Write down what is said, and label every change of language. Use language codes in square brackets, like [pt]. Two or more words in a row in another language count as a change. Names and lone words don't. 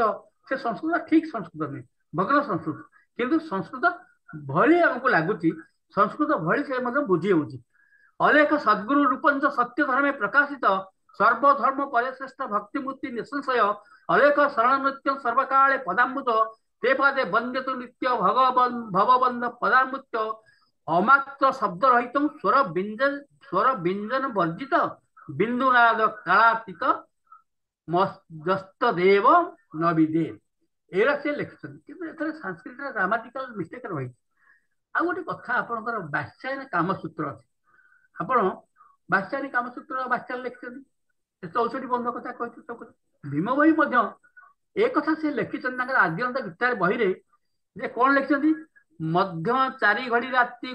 [or] ସେ ସଂସ୍କୃତ ଠିକ ସଂସ୍କୃତ ନୁହେଁ, ଭଗ୍ନ ସଂସ୍କୃତ, କିନ୍ତୁ ସଂସ୍କୃତ ଭଳି ଆମକୁ ଲାଗୁଛି, ସଂସ୍କୃତ ଭଳି ସେ ମଧ୍ୟ ବୁଝି ହଉଛି। [sa] ଅଲେଖ ସଦ୍ଗୁରୁ ରୂପଞ୍ଚ ସତ୍ୟ ଧର୍ମେ ପ୍ରକାଶିତ, ସର୍ବଧର୍ମ ପରିଶ୍ରେଷ୍ଠ ଭକ୍ତିମୂର୍ତ୍ତି ନିଃସଂଶୟ, ଅଲେଖ ଶରଣ ନୃତ୍ୟ ସର୍ବକାଳେ ପଦାମୃତ ते पदे वंद्यतु नित्य भगवन् भवबन्ध पदामृत्य अमात्र शब्द रहित स्वर व्यंजन वर्जित बिंदुनाद कालातीत मस्त देव नविदे [or] ଏଇଟା ସେ ଲେଖିଛନ୍ତି କିନ୍ତୁ ଏଥିରେ ସାଂସ୍କ୍ରିଟର [en] grammatical mistake [sa] ରହିଛି। [or] ଆଉ ଗୋଟେ କଥା ଆପଣଙ୍କର ବାତ୍ସାୟନ କାମସୂତ୍ର ଅଛି। ଆପଣ ବାତ୍ସାୟନ କାମସୂତ୍ର ବାତ୍ୟାରେ ଲେଖିଛନ୍ତି 64 ବନ୍ଧ କଥା କହିଛୁ ସବୁ। ଭୀମ ଭୋଇ ମଧ୍ୟ ଏ କଥା ସେ ଲେଖିଛନ୍ତି ତାଙ୍କର ଆଦ୍ୟନ୍ତ ଗୀତାର ବହିରେ ଯେ କଣ ଲେଖିଛନ୍ତି ମଧ୍ୟ 4 ଘଡ଼ି ରାତି